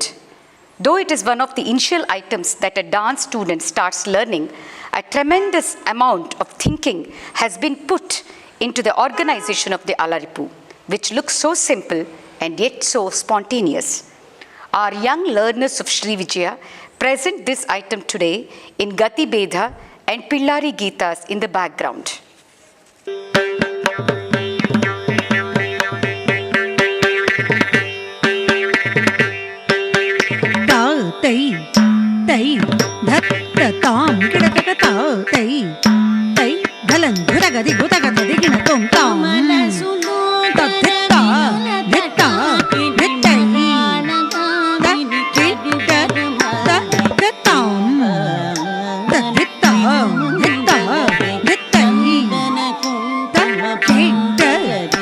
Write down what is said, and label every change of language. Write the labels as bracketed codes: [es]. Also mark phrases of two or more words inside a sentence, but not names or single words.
[en] Though it is one of the initial items that a dance student starts learning, a tremendous amount of thinking has been put into the organization of the Alaripu, which looks so simple and yet so spontaneous. Our young learners of Sri Vijaya present this item today in Gati Bedha and Pillari Geetas in the background. Tai tai dhat tam kidaka ta tai tai dhalan dhuragadi gutagadi digina tom tam ta dhitta dhitta dhittai da dhitta da dhittam da dhitta dhitta dhittai da dhitta